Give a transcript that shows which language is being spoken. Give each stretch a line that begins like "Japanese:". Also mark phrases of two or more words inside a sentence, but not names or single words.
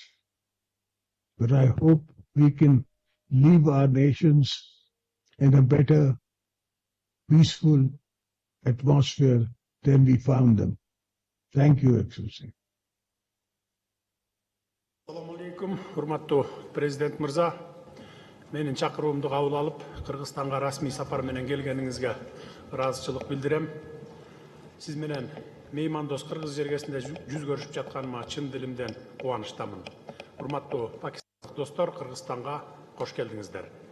English: But I hope we can leave our nations in a better, peaceful atmosphere than we found them. Thank you, Excellency.
Arabic: السلام عليكم,
Kyrgyz: урматтуу Президент Mirza. Менин чакыруумду кабыл алып, Кыргызстанга расмий сапар менен келгениңизге ыраазычылык билдирем. Сиз менен меймандос Кыргыз жергесинде жүз көрүшүп жатканыма чын дилимден кубанычтамын. Урматтуу пакистандык достор, Кыргызстанга кош келдиңиздер.